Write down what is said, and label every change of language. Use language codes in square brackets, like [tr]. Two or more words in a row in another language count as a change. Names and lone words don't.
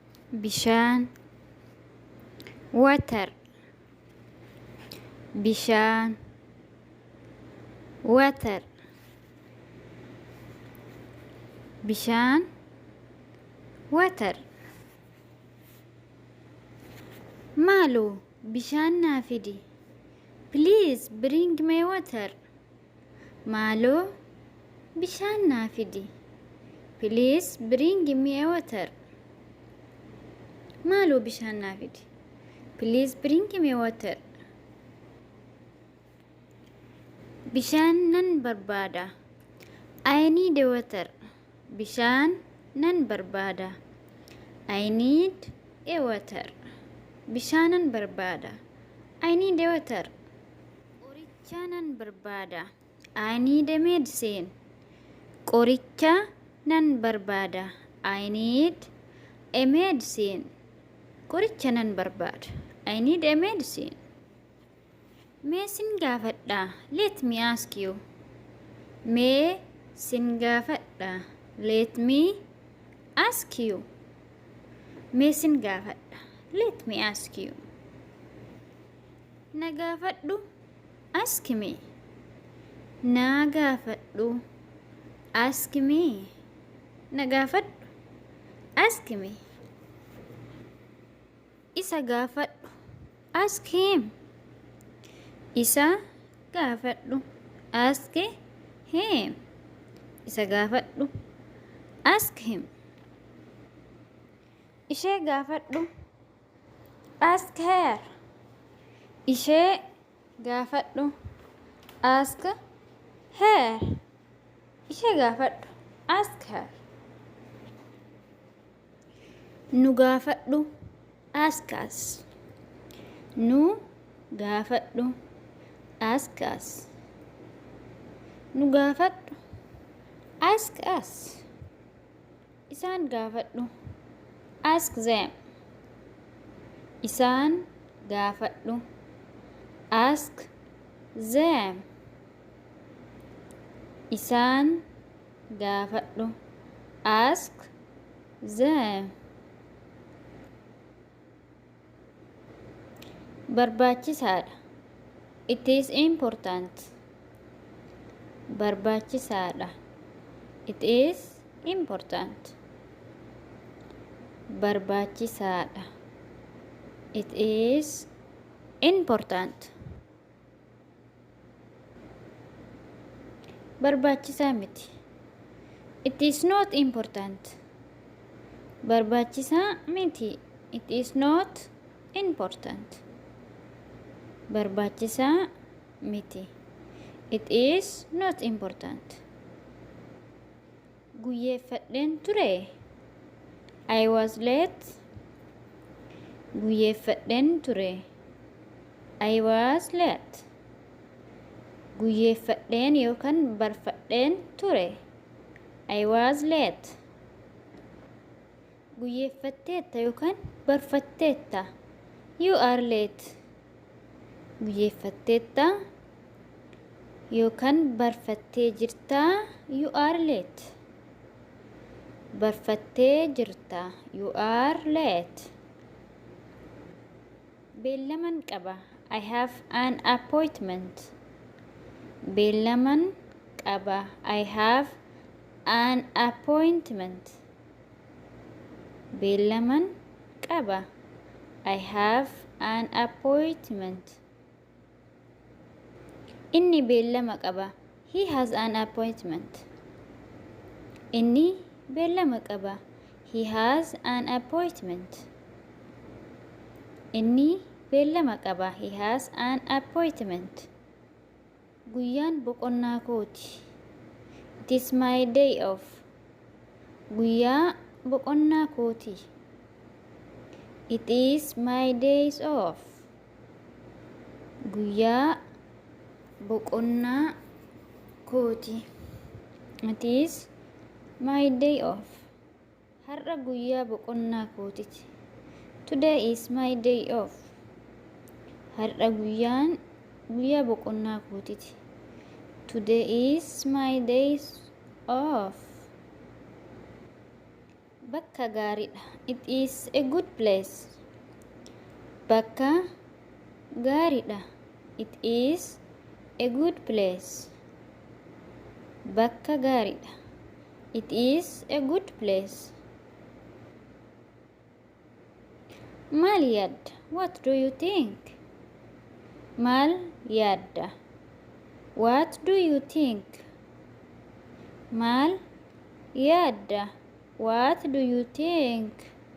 [om] bishaan, water, bishaan, water, bishaan, water. Maaloo bishaan naa fidi. [en] Please bring me water. [om] Maaloo bishaan naa fidi. [en] Please bring me water. [om] Maaloo bishaan naa fidi. [en] Please bring me water. [om] Bishaan nan barbaada. [en] I need water. [om] Bishaan nan barbaada. [en] I need a water. [om] Bishaanan barbaada. [en] I need a water. [om] Qoricha nan barbaada. [en] I need a medicine. [om] Qoricha nan barbaada. [en] I need a medicine. [om] Qoricha nan barbaada. [en] I need a medicine. [om] Mee sin gaafadha. [en] Let me ask you. [om] Mee sin gaafadha. [en] Let me ask you. [om] Mee sin gaafadha. [en] Let me ask you. [om] Na gaafadhu. [en] Ask me. [om] Na gaafadhu. [en] Ask me. [om] Na gaafadhu. [en] Ask me. [om] Isa gaafadhu. [en] Ask him. [om] Isa gaafadhu. [en] Ask him. [om] Isa gaafadhu. [en] Ask him. [om] Ishee gaafadhu. [en] Ask her. [om] Ishee gaafadhu. [en] Ask her. [om] Ishee gaafadhu. [en] Ask her. [om] Nu gaafadhu. [en] Ask us. [om] Nu gaafadhu. [en] Ask us. [om] Nu gaafadhu. [en] Ask us. [om] Isaan gaafadhu. [en] Ask them. [om] Isaan gaafadhu. [en] Ask them. [om] Isaan gaafadhu. [en] Ask them. Barbaachisaadha. It is important. Barbaachisaadha. It is important. Barbaachisaadha. It is important. [om] Barbaachisaa miti. [en] It is not important. [om] Barbaachisaa miti. [en] It is not important. [om] Barbaachisaa miti. [en] It is not important. [om] Guyyeeffadheen ture. [en] I was late. [om] Guyyeeffadheen ture. [en] I was late. [om] Guyyeeffadheen yookaan barfadheen ture. [en] I was late. [om] Guyyeeffatteetta yookaan barfatteetta. [en] You are late. [om] Guyyeeffatteetta yookaan barfattee jirtaa. [en] You are late. [om] Barfattee jirta. [en] You are late. [om] Beellaman qaba. [en] I have an appointment. [om] Beellaman qaba. [en] I have an appointment. [om] Beellaman qaba. [en] I have an appointment. [om] Inni beellama qaba. [en] He has an appointment. [om] Inni beellama qaba. [en] He has an appointment. [om] Inni beellama qaba. [en] He has an appointment. [om] Guyyaan boqonnaa kooti. [en] It is my day off. [om] Guyyaa boqonnaa kooti. [en] It is my days off. [om] Guyyaa boqonnaa kooti. [en] It is my day off. [om] Har'a guyyaa boqonnaa kootiti. [en] Today is my day off. [om] Har'a guyyaa boqonnaa kootiti. [en] Today is my days off. [om] bakka gaariidha. [en] It is a good place. [om] Bakka gaariidha. [en] It is a good place. [om] Bakka gaariidha. [en] It is a good place. [om] Maal yaadda? [en] What do you think? [om] Maal yaadda? [en] What do you think? [om] Maal yaadda? [en] What do you think?